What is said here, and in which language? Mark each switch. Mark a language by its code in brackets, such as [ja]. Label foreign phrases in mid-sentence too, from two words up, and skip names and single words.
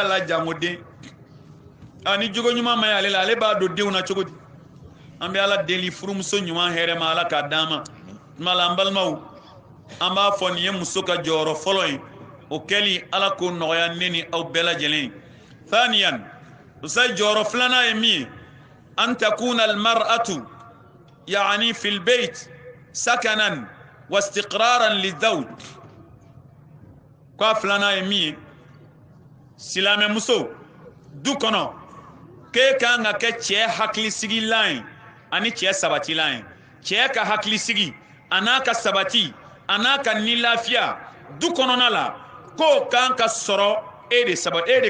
[bm] la jango den ni jogo ɲuman ma ye ale la ale b'a don denw na cogo di an bɛ ala deli furumuso ɲuman hɛrɛ ma ala k'a d'an ma tuma la an balimaw an b'a fɔ nin ye muso ka jɔyɔrɔ fɔlɔ ye o kɛli ala k'o nɔgɔya ne ni aw bɛɛ lajɛlen thaniyan usa jɔyɔrɔ filanan ye min ye an takuna [ar] المرأة يعني في البيت سكنا واستقرارا للزوج [bm] ko a filanan ye min ye silamɛ muso du kɔnɔ k'e kan ka kɛ cɛ hakilisigilan ye ani cɛ sabatilan ye cɛ ka hakilisigi a n'a ka sabati a n'a ka nilafiya du kɔnɔna la k'o kan ka sɔrɔ e de